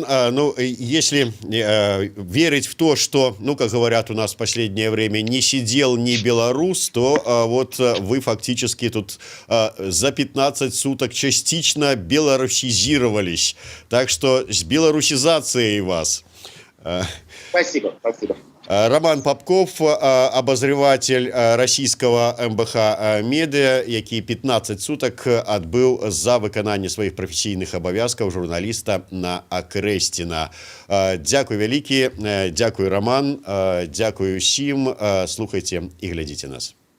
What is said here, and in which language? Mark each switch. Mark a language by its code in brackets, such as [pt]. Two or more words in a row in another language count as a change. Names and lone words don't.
[ru] Ну, если верить в то, что, ну, как говорят у нас в последнее время, не сидел ни белорус, то вот вы фактически тут за 15 суток частично белорусизировались. Так что с белорусизацией вас. Спасибо, спасибо. [be] Роман Попков, [ru] обозреватель российского МБХ медыа, [be] які 15 суток адбыў за выкананне сваіх прафесійных абавязкаў журналіста на Акрэсціна. Дзякуй вялікі, дзякуй, Роман, дзякуй усім, слухайце і глядзіце нас.